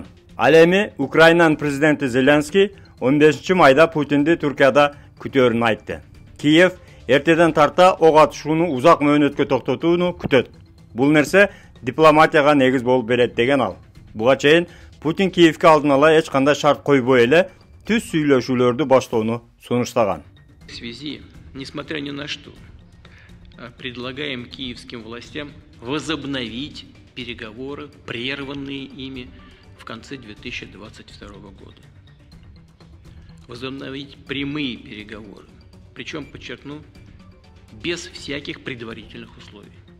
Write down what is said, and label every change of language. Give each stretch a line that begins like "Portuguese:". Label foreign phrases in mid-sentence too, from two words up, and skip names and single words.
Kyrgyz: Ал эми Украинанын президенти Зеленский 15 майда Путинди Туркияда күтөөрүн айтты. Киев эртеден тарта ок атышууну узак мөөнөткө токтотууну күтөт. Бул нерсе дипломатияга негиз болуп берет, деген ал. Буга чейин Путин Киевке алдын ала эч кандай шарт койбой эле түз сүйлөшүүлөрдү баштоону сунуштаган.
Russian: В связи, несмотря ни на что, предлагаем киевским властям возобновить переговоры, прерванные ими в конце 2022 года. Возобновить прямые переговоры, причем, подчеркну, без всяких предварительных условий.